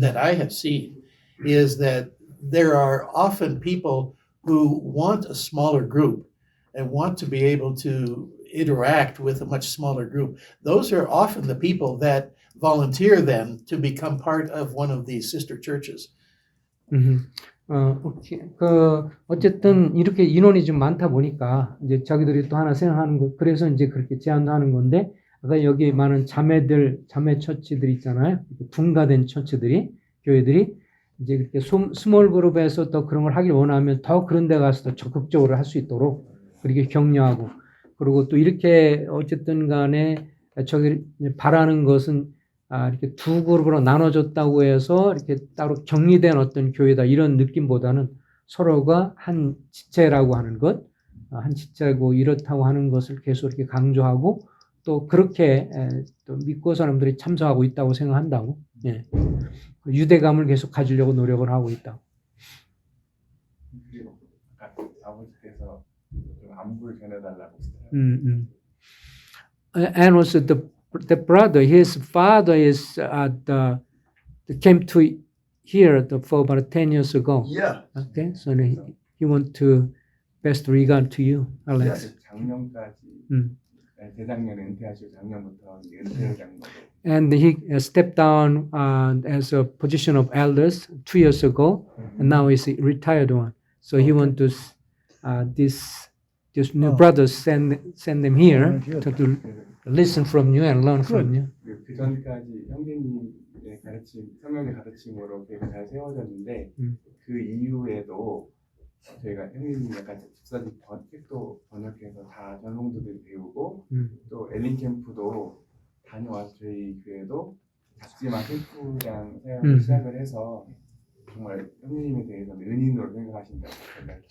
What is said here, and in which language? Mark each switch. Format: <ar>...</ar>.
<en>that I have seen is that there are often people who want a smaller group and want to be able to interact with a much smaller group. Those are often the people that volunteer then to become part of one of these sister churches.</en> <ko>오케이. 어쨌든 이렇게 인원이 좀 많다 보니까 이제 자기들이 또 하나 생각하는 거, 그래서 이제 그렇게 제안도 하는 건데, 아까 여기 많은 자매 처치들 있잖아요. 분가된 처치들이, 교회들이 이제 그렇게 스몰 그룹에서 더 그런 걸 하길 원하면 더 그런 데 가서 더 적극적으로 할 수 있도록 그렇게 격려하고, 그리고 또 이렇게 어쨌든 간에 저기 바라는 것은 이렇게 두 그룹으로 나눠졌다고 해서 이렇게 따로 격리된 어떤 교회다 이런 느낌보다는 서로가 한 지체라고 하는 것, 한 지체고 이렇다고 하는 것을 계속 이렇게 강조하고 또 그렇게 또 믿고 사람들이 참석하고 있다고 생각한다고, 예. 유대감을 계속 가지려고 노력을 하고 있다. 그리고 아까 아버지께서 좀 안부를 전해달라고 했어요.</ko> <en>And also the brother, his father is came to here for about 10 years ago. Yeah, Okay, so he want to best regard to you, Alex.</en> <ko>작년까지 재작년에 은퇴하시고 작년부터 이제 은퇴를 한 거고.</ko> <en>And he stepped down as a position of elders 2 years ago, and now he's a retired one. So he want to this new brothers send them here to listen from you and learn from you.</en> <ko>그 전까지 형제님의 가르침, 성령의 가르침으로 계획이 잘 세워졌는데 그 이후에도 저희가 형님 약간 집사님 책도 번역해서 다 전공도들이 배우고 또 엘린 캠프도 다녀와서 저희 교회도 작지만 캠프랑 사역을 시작을 해서 정말 형님에 대해서는 은인으로 생각하신다고 생각해요.</ko>